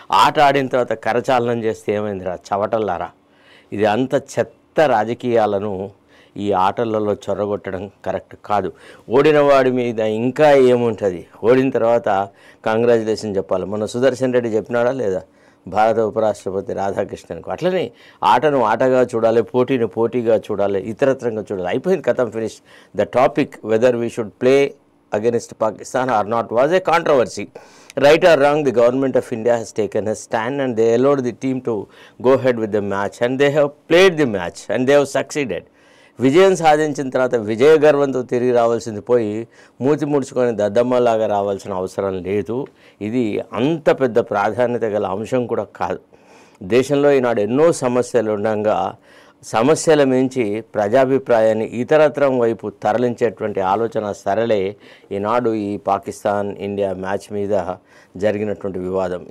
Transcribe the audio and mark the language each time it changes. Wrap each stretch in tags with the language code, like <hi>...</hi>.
<te>ఆట ఆడిన తర్వాత కరచాలనం చేస్తే ఏమైందిరా చవటల్లారా? ఇది అంత చెత్త రాజకీయాలను ఈ ఆటలలో చొరగొట్టడం కరెక్ట్ కాదు. ఓడిన వాడి మీద ఇంకా ఏముంటుంది? ఓడిన తర్వాత కంగ్రాచులేషన్ చెప్పాలి. మన సుదర్శన్ రెడ్డి చెప్పినాడా లేదా భారత ఉపరాష్ట్రపతి రాధాకృష్ణన్కు? అట్లనే ఆటను ఆటగా చూడాలి, పోటీని పోటీగా చూడాలి, ఇతరత్రంగా చూడాలి. అయిపోయింది, కథం, finish.</te> <en>The topic whether we should play against Pakistan or not was a controversy. Right or wrong, the government of India has taken a stand and they allowed the team to go ahead with the match and they have played the match and they have succeeded.</en> <te>విజయం సాధించిన తర్వాత విజయ గర్వంతో తిరిగి రావాల్సింది పోయి మూతి ముడుచుకొని దద్దమ్మలాగా రావాల్సిన అవసరం లేదు. ఇది అంత పెద్ద ప్రాధాన్యత గల అంశం కూడా కాదు. దేశంలో ఈనాడు ఎన్నో సమస్యలు ఉండగా సమస్యల మించి ప్రజాభిప్రాయాన్ని ఇతరత్రం వైపు తరలించేటువంటి ఆలోచన సరళే ఈనాడు ఈ పాకిస్తాన్ ఇండియా మ్యాచ్ మీద జరిగినటువంటి వివాదం.</te>